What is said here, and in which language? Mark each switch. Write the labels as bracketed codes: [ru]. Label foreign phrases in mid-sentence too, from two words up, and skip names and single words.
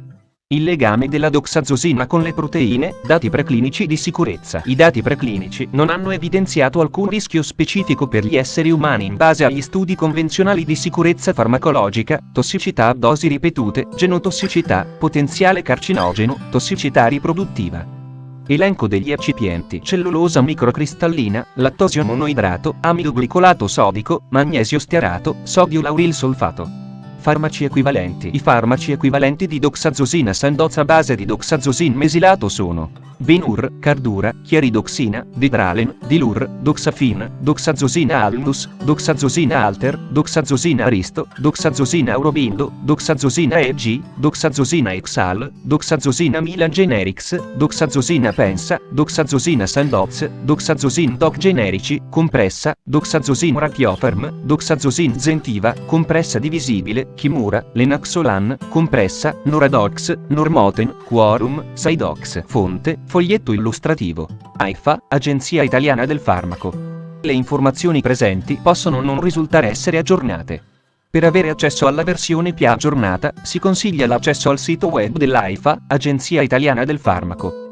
[it] Il legame della doxazosina con le proteine, dati preclinici di sicurezza. I dati preclinici non hanno evidenziato alcun rischio specifico per gli esseri umani in base agli studi convenzionali di sicurezza farmacologica, tossicità a dosi ripetute, genotossicità, potenziale carcinogeno, tossicità riproduttiva. Elenco degli eccipienti: cellulosa microcristallina, lattosio monoidrato, amido glicolato sodico, magnesio stearato, sodio lauril solfato. Farmaci equivalenti. I farmaci equivalenti di doxazosina Sandoz a base di doxazosin mesilato sono Benur, Cardura, Chiaridoxina, Didralen, Dilur, Doxafin, Doxazosina Alnus, Doxazosina Alter, Doxazosina Aristo, Doxazosina Aurobindo, Doxazosina EG, Doxazosina Exal, Doxazosina Milan Generics, Doxazosina Pensa, Doxazosina Sandoz, Doxazosin Doc Generici, compressa, Doxazosin Rachiofarm, Doxazosin Zentiva, compressa divisibile, Kimura, Lenaxolan, compressa, Noradox, Normoten, Quorum, Sidox. Fonte: foglietto illustrativo. AIFA, Agenzia Italiana del Farmaco. Le informazioni presenti possono non risultare essere aggiornate. Per avere accesso alla versione più aggiornata, si consiglia l'accesso al sito web dell'AIFA, Agenzia Italiana del Farmaco.